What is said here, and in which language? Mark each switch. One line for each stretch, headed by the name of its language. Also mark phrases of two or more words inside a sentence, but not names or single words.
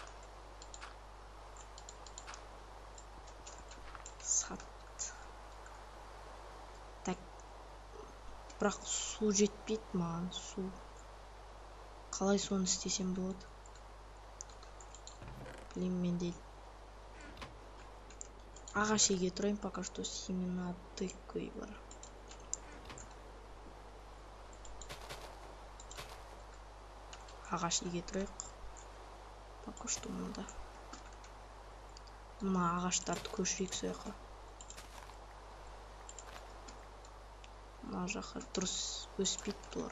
Kazakh: Сат. Так. Бірақ су жетпейді маған, су. Қалай соны істесем болады? Блин, мен дейді. Ағаш еге тұрайын,
Russian: пока что семена тыквы бар.
Kazakh: Ағаш еге тұрайық.
Russian: Пока что мұнда.
Kazakh: Мына ағаштарды көшірейік сояққа. Мына жаққа дұрыс өспейді бұлар.